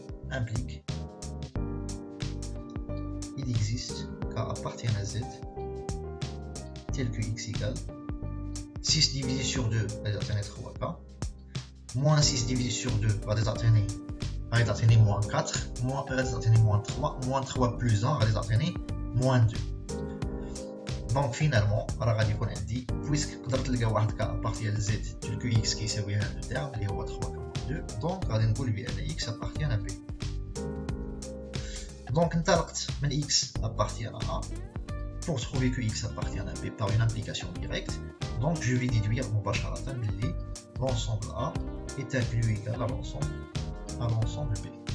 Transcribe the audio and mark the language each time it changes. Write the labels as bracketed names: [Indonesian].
[French] implique il existe k appartient à z tel que x égale 6 divisé sur 2 va donner 3k moins 6 divisé sur 2 va donner moins 4 moins 3 moins 3 plus 1 va donner moins 2. [Arabic] Donc finalement راه غادي يكون عندي puisque قدرت نلقى واحد k appartient à z tel que x كيساوي هذا الترم اللي هو 3 2. Donc غادي نقول بان x appartient à b. [French] Donc [Arabic] انطلقت من [French] x appartient à a pour trouver que x appartient à b par une implication directe. Donc je vais déduire [Arabic] مباشرة باللي [French] l'ensemble A est inclus égal à l'ensemble B.